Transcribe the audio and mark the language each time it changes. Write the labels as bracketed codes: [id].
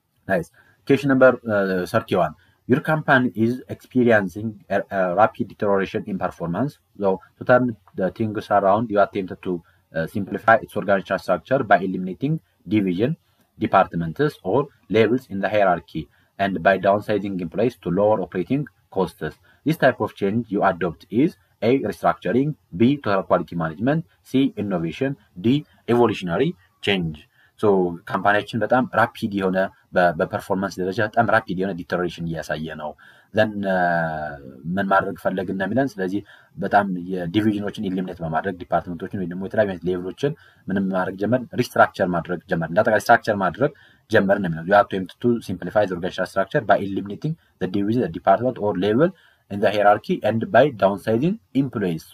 [en] ናይስ question number 31 your company is experiencing a rapid deterioration in performance, so to turn the things around you attempted to simplify its organizational structure by eliminating division departments or levels in the hierarchy and by downsizing employees to lower operating costs. This type of change you adopt is A. restructuring, B. total quality management, C. innovation, D. evolutionary change. [am] ሶ ካምፓኒያችን በጣም ራፒድ የሆነ በፐርፎርማንስ ደረጃ በጣም ራፒድ የሆነ ዲተሮሬሽን እያሳየ ነው። ዘን ምን ማድረግ ፈለግና የሚለን ስለዚህ በጣም የዲቪዥኖችን ኢሊሚኔት በማድረግ ዲፓርትመንቶችን ወይ ደግሞ የተለያዩ አይነት ሌቭሎችን ምንም ማድረግ ጀመር፣ ሪስትራክቸር ማድረግ ጀመር። እንዳጠቃላይ ስትራክቸር ማድረግ ጀመር ነው የሚለው [en] you have to simplify the organizational structure by eliminating the division, the department or level in the hierarchy and by downsizing employees.